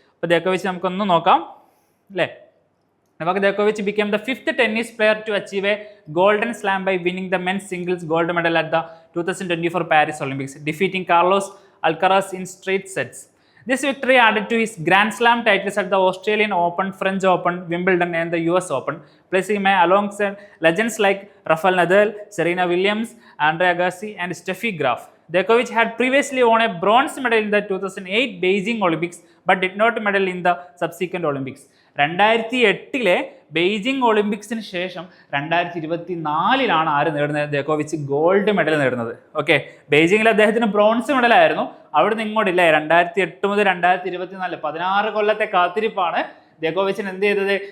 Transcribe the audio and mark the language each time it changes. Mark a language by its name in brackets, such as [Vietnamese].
[Malayalam] അപ്പോൾ ജോക്കോവിച്ച് നമുക്കൊന്ന് നോക്കാം അല്ലേ. [English] Novak Djokovic became the 5th tennis player to achieve a golden slam by winning the men's singles gold medal at the 2024 Paris Olympics, defeating Carlos Alcaraz in straight sets. This victory added to his Grand Slam titles at the Australian Open, French Open, Wimbledon and the US Open, placing him alongside legends like Rafael Nadal, Serena Williams, Andre Agassi and Steffi Graf. Djokovic had previously won a bronze medal in the 2008 Beijing Olympics but did not medal in the subsequent Olympics. [Malayalam] 2008 Beijing ഒളിമ്പിക്സിന് ശേഷം 2024 ആര് നേടുന്നത്? ജോക്കോവിച്ച് gold medal നേടുന്നത്. Okay, ബെയ്ജിങ്ങിൽ അദ്ദേഹത്തിന് bronze മെഡലായിരുന്നു. അവിടെ നിന്ന് ഇങ്ങോട്ടില്ലേ 2008 മുതൽ 2024 16 കൊല്ലത്തെ കാത്തിരിപ്പാണ് ജോക്കോവിച്ചിന് എന്ത് ചെയ്തത്?